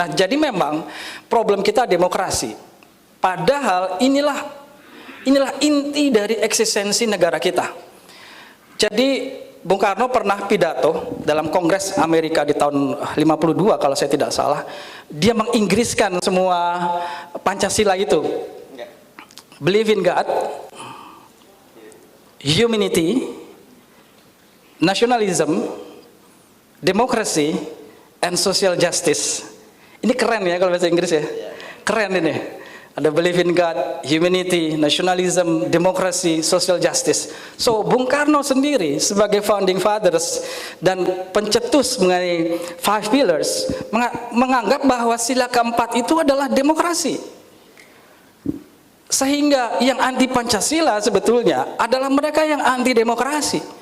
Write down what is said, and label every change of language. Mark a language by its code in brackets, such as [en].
[id] Nah, jadi memang problem kita demokrasi. Padahal inilah inti dari eksistensi negara kita. Jadi Bung Karno pernah pidato dalam Kongres Amerika di tahun 52 kalau saya tidak salah. Dia menginggriskan semua Pancasila itu. [en] Believe in God, humanity, nationalism, democracy, and social justice. [id] Ini keren ya kalau bahasa Inggris ya. Keren ini. [en] Ada believe in God, humanity, nationalism, democracy, social justice. [id] So Bung Karno sendiri sebagai founding fathers dan pencetus mengenai 5 pillars menganggap bahwa sila keempat itu adalah demokrasi. Sehingga yang anti Pancasila sebetulnya adalah mereka yang anti demokrasi.